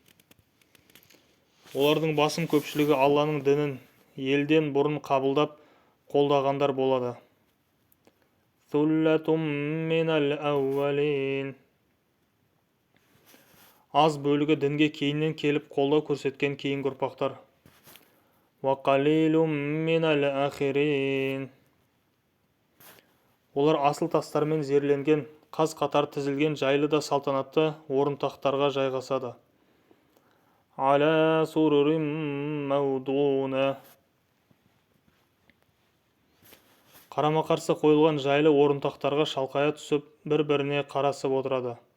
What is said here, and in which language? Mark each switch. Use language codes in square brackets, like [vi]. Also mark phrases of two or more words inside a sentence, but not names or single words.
[kk] Олардың басым көпшілігі Алланың дінін елден бұрын қабылдап қолдағандар болады. [ar] ثلة من الأولين. [kk] Аз бөлігі дінге кейіннен келіп қолдау көрсеткен кейінгі ұрпақтар. [ar] وقليل من الآخرين. [kk] Олар асыл тастармен зерленген, қаз қатар тізілген жайлы да салтанатты орынтақтарға жайғасады. [ar] على سرر موضونة. [kk] Қарама-қарсы қойылған жайлы орынтақтарға шалқая түсіп, бір-біріне қарасып отырады.